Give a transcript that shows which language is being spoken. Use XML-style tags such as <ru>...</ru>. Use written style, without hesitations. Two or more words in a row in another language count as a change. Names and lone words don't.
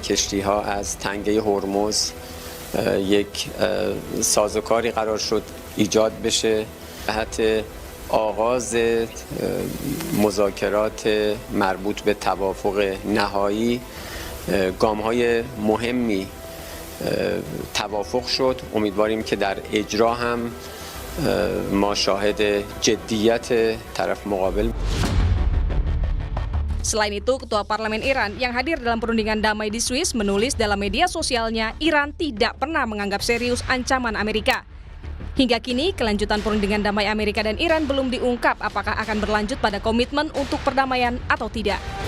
<fa>کشتی‌ها از تنگه هرمز یک سازوکاری قرار شد ایجاد بشه جهت آغاز مذاکرات مربوط به توافق نهایی گام‌های مهمی توافق شد امیدواریم که در اجرا هم ما شاهد جدیت طرف مقابل.</fa> <id>Selain itu, Ketua Parlemen Iran yang hadir dalam perundingan damai di Swiss menulis dalam media sosialnya Iran tidak pernah menganggap serius ancaman Amerika. Hingga kini, kelanjutan perundingan damai Amerika dan Iran belum diungkap apakah akan berlanjut pada komitmen untuk perdamaian atau tidak.</id>